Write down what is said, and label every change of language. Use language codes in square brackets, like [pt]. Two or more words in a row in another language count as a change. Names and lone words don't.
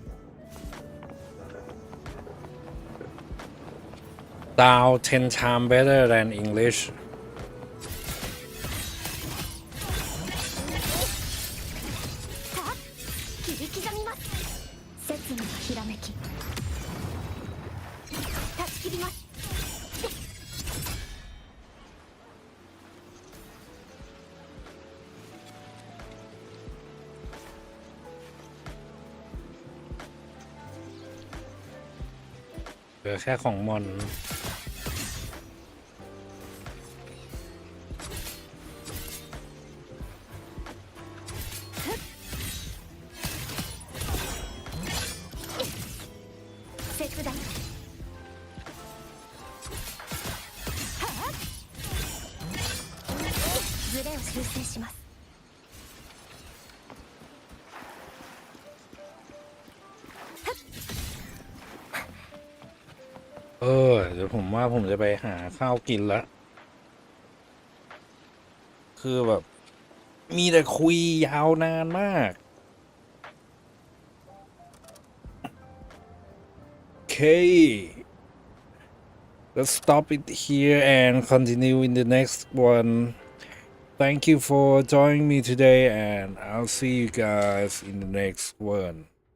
[en] Down 10 times better than English [ja] 切り刻みます。切なひらめき。断ち切ります。 [th] เหลือแค่ของมอน [ja] 切断。ズレを修正します。 [th] เดี๋ยวผมว่าผมจะไปหาข้าวกินละคือแบบมีแต่คุยยาวนานมาก [en] Okay let's stop it here and continue in the next one thank you for joining me today and I'll see you guys in the next one